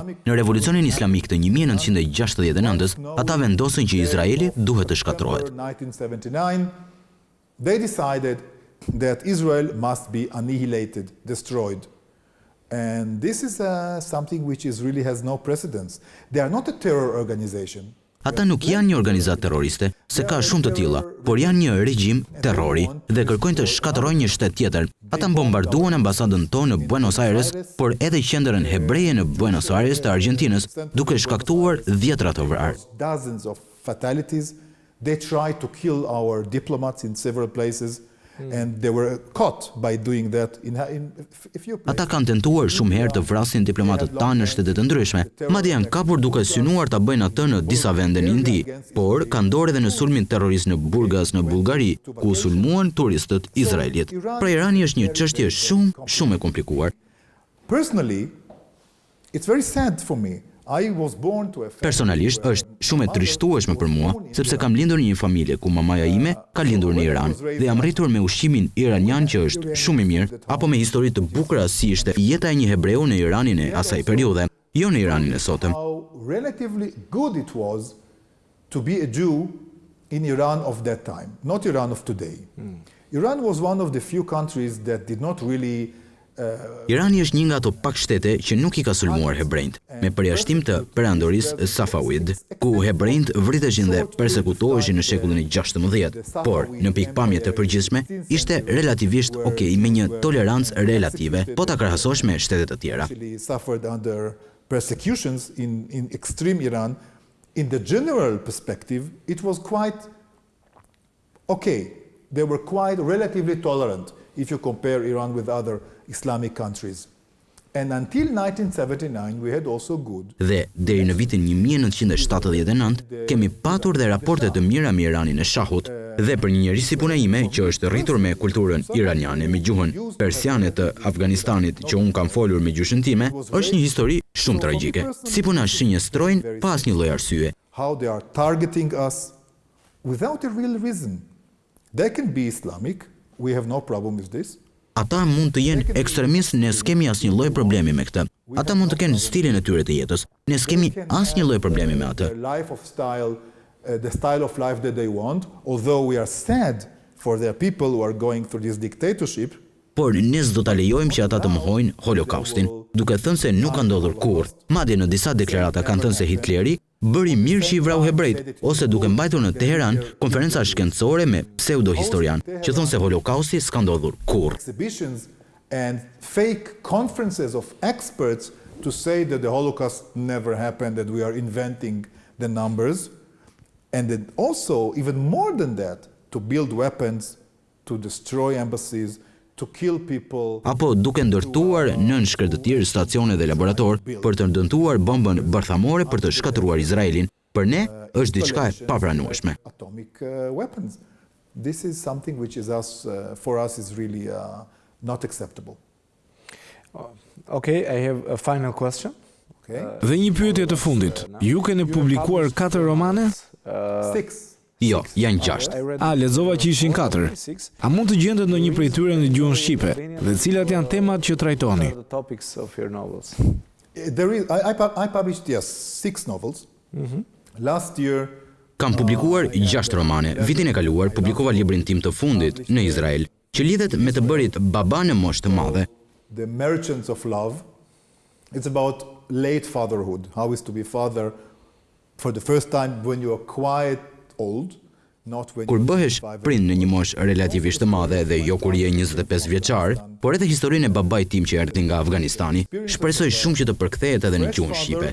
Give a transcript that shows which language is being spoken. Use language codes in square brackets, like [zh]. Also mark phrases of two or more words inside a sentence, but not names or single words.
[sq] Në revolucionin islamik të 1969-s, ata vendosën që Izraeli duhet të shkatërrohet. [en] 1979, they decided that Israel must be annihilated, destroyed. And this is something which is really has no precedence. They are not a terror organization. [sq] Ata nuk janë një organizatë terroriste, se ka shumë të tilla, por janë një regjim terrori dhe kërkojnë të shkatërrojnë një shtet tjetër. Ata bombarduan ambasadën tonë në Buenos Aires, por edhe qendrën hebreje në Buenos Aires të Argjentinës, duke shkaktuar 10 të vrarë. [en] Dozens of fatalities. They tried to kill our diplomats in several places. And they were caught by doing that in a few places. [sq] Ata kanë tentuar shumë herë të vrasin diplomatët tanë në shtete të ndryshme. Madje janë kapur duke synuar ta bëjnë atë në disa vende në Indi, por kanë dorë edhe në sulmin terrorist në Burgas në Bullgari, ku sulmuan turistët izraelit. Pra Irani është një çështje shumë e komplikuar. [en] Personally, it's very sad for me. I was born to a family. [sq] Personalisht është shumë e trishtueshme për mua, sepse kam lindur në një familje ku mamaja ime ka lindur në Iran dhe jam rritur me ushqimin iranian që është shumë i mirë, apo me histori të bukura si ishte jeta e një hebreu në Iranin e asaj periudhe, jo në Iranin e sotëm. [en] How relatively good it was to be a Jew in Iran of that time, not Iran of today. Iran was one of the few countries that did not really [sq] Irani është një nga ato pak shtete që nuk i ka sulmuar hebrejt, me përjashtim të perandorisë Safawid, ku hebrejt vriteshin dhe persekutoheshin në shekullin e 16, por në pikpamje të përgjithshme ishte relativisht okay me një tolerancë relative, po ta krahasosh me shtetet të tjera. [en] Suffered under persecutions in extreme Iran. In the general perspective, it was quite okay. They were quite relatively tolerant if you compare Iran with other Islamic countries. And until 1979 we had also good. [sq] Dhe deri në vitin 1979 kemi patur dhe raporte të mira me Iranin e Shahut, dhe për një njerëz si puna ime që është rritur me kulturën iraniane, me gjuhën persiane të Afganistanit që un kam folur me gjuhën time, është një histori shumë tragjike. Si puna shënjestrojnë pa asnjë lloj arsye. [en] How they are targeting us without a real reason. They can be Islamic. We have no problem with this. [sq] Ata mund të jenë ekstremistë, ne s'kemi asnjë lloj problemi me këtë. Ata mund të kenë stilin e tyre të jetës, ne s'kemi asnjë lloj problemi me atë. [en] The style of life that they want, although we are sad for their people who are going through this dictatorship. [sq] Por ne s'do ta lejojmë që ata të mohojnë Holokaustin, duke thënë se nuk ka ndodhur kurrë. Madje në disa deklarata kanë thënë se Hitleri bëri mirë që i vrau hebrejt, ose duke mbajtur në Teheran konferenca shkencore me pseudo-historian që thonë se Holokausti s'ka ndodhur kurrë. [en] Exhibitions and fake conferences of experts to say that the Holocaust never happened, that we are inventing the numbers, and then also even more than that, to build weapons, to destroy embassies, to kill people. [sq] Apo duke ndërtuar nën shkretëtir, stacione dhe laborator për të ndërtuar bombën bërthamore për të shkatëruar Izraelin, për ne është diçka e papranueshme. [en] Atomic weapons. This is something which is for us is really not acceptable. Okay, I have a final question. Okay. [sq] Dhe një pyetje të fundit. Ju keni publikuar 4 romane? 6. Jo, janë 6. A, lexova që ishin 4. A mund të gjendet ndonjë prej tyre në gjuhën shqipe? Dhe cilat janë temat që trajtoni? [en] The topics of your novels. I published 6 novels. Last year [sq] Kam publikuar 6 romane. Vitin e kaluar publikova librin tim të fundit në Izrael, që lidhet me të bërit baba në moshë të madhe. [en] The Merchants of Love. It's about late fatherhood. How is to be father for the first time when you are quite old, not when [sq] Kur bëhesh prind në një moshë relativisht të madhe dhe jo kur je 25 vjeçar, por edhe historinë e babait tim që erdhi nga Afganistani, shpresoj shumë që të përkthehet edhe në gjuhën shqipe.